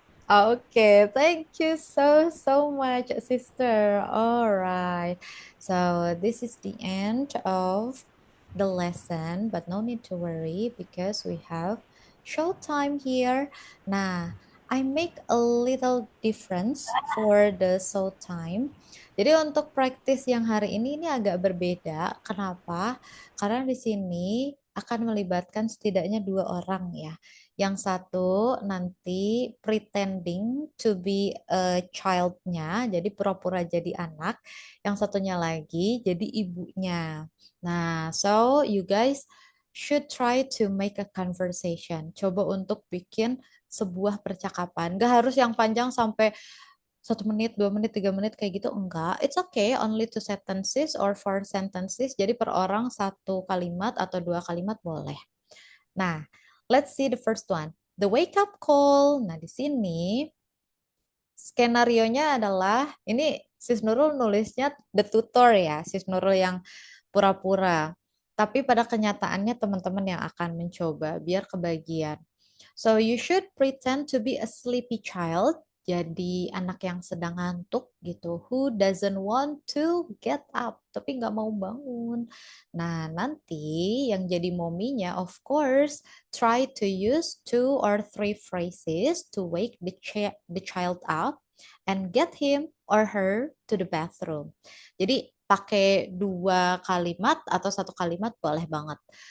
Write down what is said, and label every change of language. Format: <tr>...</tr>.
<en>Okay, thank you so much, sister. All right. So this is the end of the lesson, but no need to worry because we have show time here. Nah, I make a little difference for the show time.</en> <id>Jadi untuk praktis yang hari ini agak berbeda. Kenapa? Karena di sini akan melibatkan setidaknya dua orang ya. Yang satu nanti</id> <en>pretending to be a child-</en> <id>nya, jadi pura-pura jadi anak. Yang satunya lagi jadi ibunya.</id> <en>Nah, so you guys should try to make a conversation.</en> <id>Coba untuk bikin sebuah percakapan. Gak harus yang panjang sampai 1 menit, 2 menit, 3 menit kayak gitu. Enggak.</id> <en>It's okay, only 2 sentences or 4 sentences.</en> <id>Jadi per orang 1 kalimat atau 2 kalimat boleh.</id> <en>Nah, let's see the first one. The wake up call.</en> <id>Nah, di sini skenarionya adalah ini Sis Nurul nulisnya the tutor ya, Sis Nurul yang pura-pura. Tapi pada kenyataannya teman-teman yang akan mencoba biar kebagian.</id> <en>So you should pretend to be a sleepy child.</en> <id>Jadi anak yang sedang ngantuk gitu.</id> <en>Who doesn't want to get up.</en> <id>Tapi nggak mau bangun. Nah nanti yang jadi mominya</id> <en>of course try to use 2 or 3 phrases to wake the child up and get him or her to the bathroom.</en> <id>Jadi pakai 2 kalimat atau 1 kalimat boleh banget.</id>